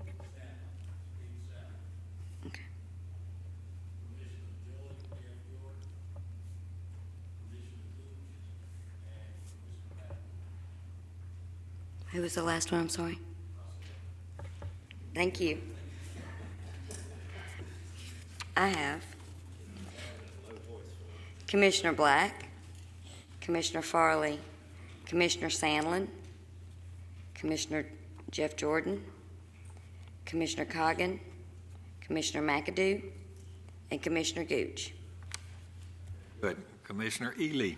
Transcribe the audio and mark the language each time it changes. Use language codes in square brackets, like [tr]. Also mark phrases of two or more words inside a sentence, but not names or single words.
[en] Okay. Who was the last one? I'm sorry. Thank you. I have Commissioner Black, Commissioner Farley, Commissioner Sandlin, Commissioner Jeff Jordan, Commissioner Coggan, Commissioner McAdoo, and Commissioner Gooch. good. Commissioner Ely,